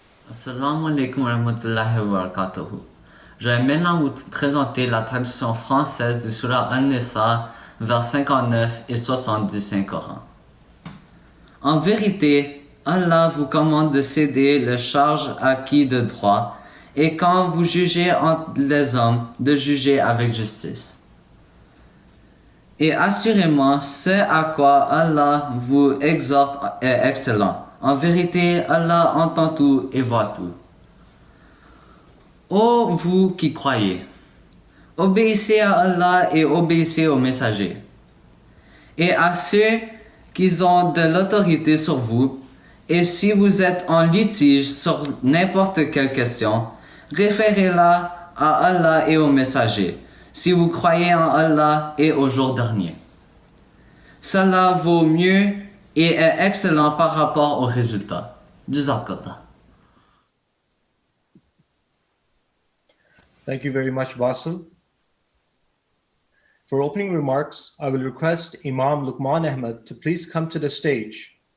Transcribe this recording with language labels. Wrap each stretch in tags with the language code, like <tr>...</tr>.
<ar>Assalamu alaikum wa rahmatullahi wa barakatuhu.</ar> <fr>Je vais maintenant vous présenter la traduction française du Surah An-Nisa, vers 59 et 70 Saint-Coran. En vérité, Allah vous commande de céder les charges à qui de droit, et quand vous jugez entre les hommes, de juger avec justice. Et assurément, ce à quoi Allah vous exhorte est excellent. En vérité, Allah entend tout et voit tout. Ô vous qui croyez, obéissez à Allah et obéissez aux messagers. Et à ceux qui ont de l'autorité sur vous, et si vous êtes en litige sur n'importe quelle question, référez-la à Allah et aux messagers, si vous croyez en Allah et au jour dernier. Cela vaut mieux et est excellent par rapport aux résultats.</fr> <ar>Jazakallah.</ar> <en>Thank you very much, Basil. For opening remarks, I will request Imam Luqman Ahmed to please come to the stage.</en>